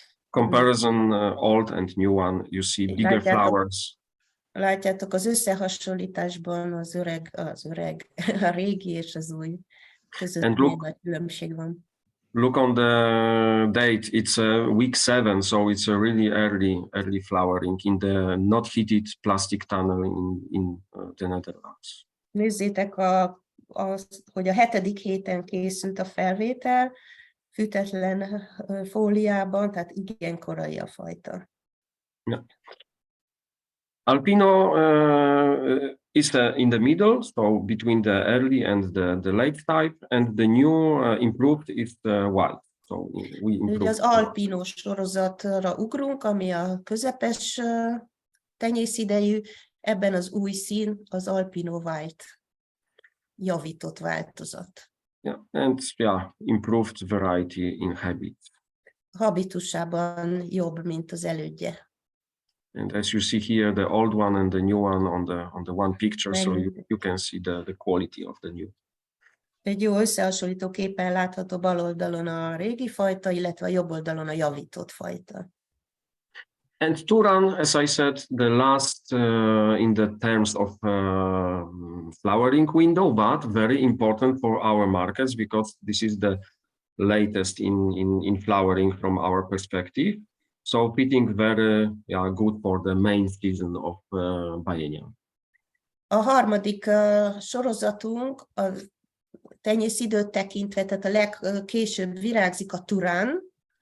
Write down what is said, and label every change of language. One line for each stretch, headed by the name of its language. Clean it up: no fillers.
English: Comparison old and new one. You see bigger flowers.
Hungarian: Látjátok az összehasonlításban a régi és az új között nagy különbség van.
English: Look on the date, it's week 7, so it's a really early flowering in the not heated plastic tunnel in the Netherlands.
Hungarian: Nézzétek, hogy a 7. héten készült a felvétel, fűtetlen fóliában, tehát igen korai a fajta.
English: Yeah. Albino is in the middle, so between the early and the late type, and the new improved is the white. So we improved.
Hungarian: Ugye az albino sorozatra ugrunk, ami a közepes tenyészidejű, ebben az új szín az albino white javított változat.
English: Yeah, and improved variety in habit.
Hungarian: Habitusában jobb, mint az elődje.
English: And as you see here, the old one and the new one on the one picture, so you can see the quality of the new.
Hungarian: Egy jó összehasonlító képen látható bal oldalon a régi fajta, illetve a jobb oldalon a javított fajta.
English: And Turan, as I said, the last in the terms of flowering window, but very important for our markets because this is the latest in flowering from our perspective. So fitting very good for the main season of biennial.
Hungarian: A harmadik sorozatunk a tenyészidőt tekintve, tehát a legkésőbb virágzik a Turan.